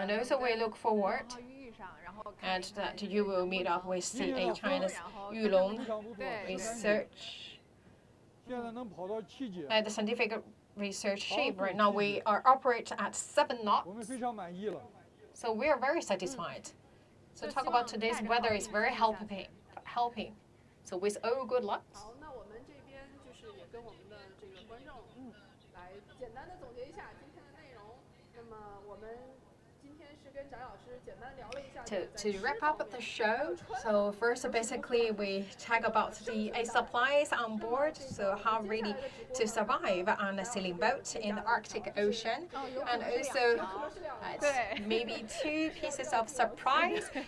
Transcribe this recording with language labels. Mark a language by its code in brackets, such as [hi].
[en] And also we look forward [zh] 然后遇上，然后看 [en] and that you will meet up with the China's [zh] 然后 [en] Yulong [zh] 非常不错，对 [en] research [zh] 现在能跑到7节， [en] the scientific research ship. Right now we are operate at 7 [zh] 我们非常满意了。 [en] So we are very satisfied. So talk about today's weather is very helping. So with all good luck. [zh] 好，那我们这边就是也跟我们的这个观众来简单单的总结一下今天的内容。那么我们今天是跟翟老师简单聊了一下。 [en] To wrap up the show, so first basically we talk about the supplies on board, so how really to survive on a sailing boat in the Arctic Ocean, and also maybe 2 pieces of surprise.